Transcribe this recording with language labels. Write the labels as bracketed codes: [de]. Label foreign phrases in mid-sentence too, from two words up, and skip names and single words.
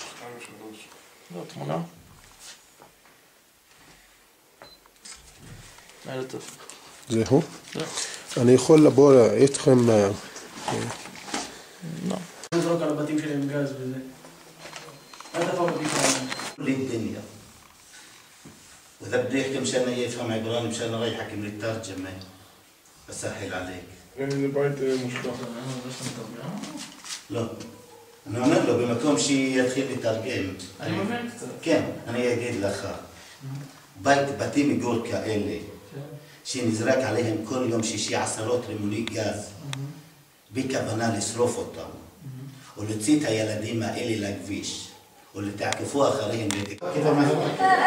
[he] לא, תמונה. זהו? אני יכול לבוא איתכם... לא. נזרוק על הבתים שלהם גז וזה. אל תפעו בבתים שלהם. [ar] للدنيا وإذا بده يحكي مشان يفهم عبراني مشان رايح يحكي من الترجمة بسهل عليك. [he] זה בית מושלם. לא. אני אומר לו במקום שיתחיל לתרגם. אני מבין קצת. כן, אני אגיד לך. בתים מגור כאלה שנזרק עליהם כל יום שישי עשרות רימוני גז בכוונה לשרוף אותם ולהוציא את הילדים האלה לכביש ולתעקפו אחריהם כיף המחר?